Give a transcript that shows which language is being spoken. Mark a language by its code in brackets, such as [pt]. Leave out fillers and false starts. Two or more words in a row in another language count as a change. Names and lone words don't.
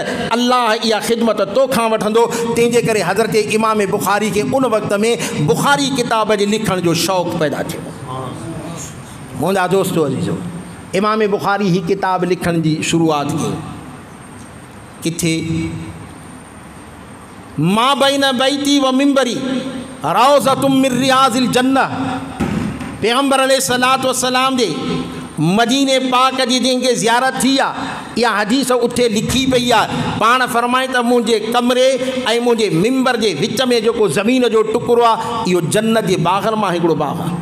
[sd] अल्लाह इहा ख़िदमत तोखां वठंदो। तंहिंजे करे हज़रत इमाम बुखारी खे उन वक़्त में बुखारी किताब जे लिखण जो शौक़ु पैदा थियो। मुंहिंजा दोस्तो अज़ीज़ो, इमाम बुखारी ही किताब लिखण जी शुरूआत कई किथे? [ar] ما بين بيتي ومنبري روضة من رياض الجنة. [sd] पैगम्बर [ar] عليه الصلاة والسلام [sd] जे मदीने पाक जी जंहिंखे ज़ियारत थी आहे, इहा हदीस उते लिखी पई आहे। पाण फरमाए त मुंहिंजे कमरे ऐं मुंहिंजे मिंबर जे विच में जेको ज़मीन जो टुकड़ो आहे, इहो जन्नत जे बाग़नि मां हिकिड़ो बाग़ आहे।